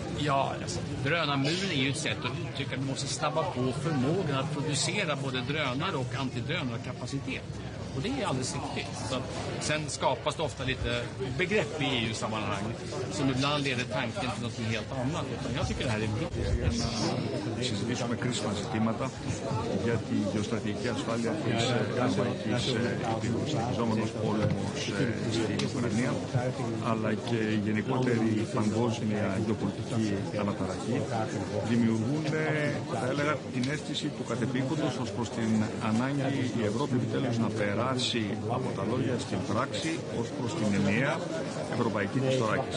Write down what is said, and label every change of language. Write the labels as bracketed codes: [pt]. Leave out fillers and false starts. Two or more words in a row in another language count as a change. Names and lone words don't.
[sv] Ja, alltså, drönarmuren är ju ett sätt att uttrycka att vi måste snabba på förmågan att producera både drönare och antidrönarkapacitet. Och det är alldeles riktigt. Så att, sen skapas det ofta lite begrepp i EU-sammanhang som ibland leder tanken till något helt annat. Utan jag tycker det här är viktigt. [el] Συζητήσουμε κρίσιμα ζητήματα για τη γεωστρατηγική ασφάλεια της Ευρωπαϊκής συνεχιζόμενος πόλεμος στην Ουκρανία, αλλά και η γενικότερη παγκόσμια γεωπολιτική αναταραχή δημιουργούν, θα έλεγα, την αίσθηση του κατεπίκοντος ως προς την ανάγκη η Ευρώπη επιτέλους να περάσει από τα λόγια στην πράξη ως προς την ενιαία ευρωπαϊκή της θωράκιση.